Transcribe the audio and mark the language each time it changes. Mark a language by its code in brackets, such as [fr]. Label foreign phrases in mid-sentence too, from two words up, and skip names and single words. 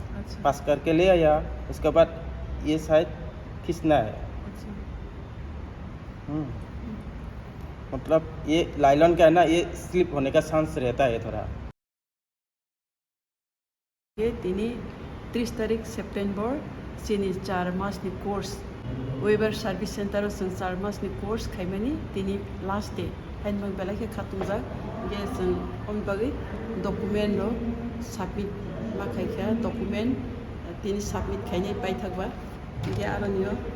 [hi] अच्छा। पास करके ले आया, उसके बाद ये साइड खींचना है। मतलब ये लाइलॉन का है ना, ये स्लिप होने का चांस रहता है थोड़ा। [trp] ये तिनी 30 तारिख सेप्टेम्बर सिनी 4 मासनि कोर्स वेबर सार्भिस सेन्टर जों 4 मासनि कोर्स खायमानि तिनी [en] last day [trp] हाइनबां बेलाखे खातुमजा ये जों अनबागै डकुमेन्ट रो साबमिट माखायखा डकुमेन्ट तिनी साबमिट खायनाय बाय थागबा ये आरनियो